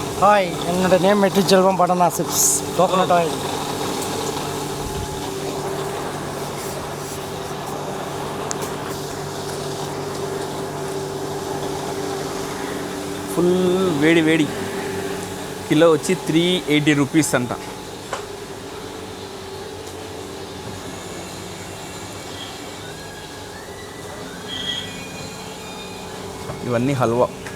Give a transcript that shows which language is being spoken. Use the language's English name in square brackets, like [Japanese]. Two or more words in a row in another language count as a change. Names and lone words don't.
[Tamil] ஹாய், என்னோட நேம் வெற்றி செல்வம். [English] banana chips, coconut oil. [Telugu] ఫుల్ వేడి కిలో వచ్చి 380 రూపీస్ అంట. ఇవన్నీ హల్వా.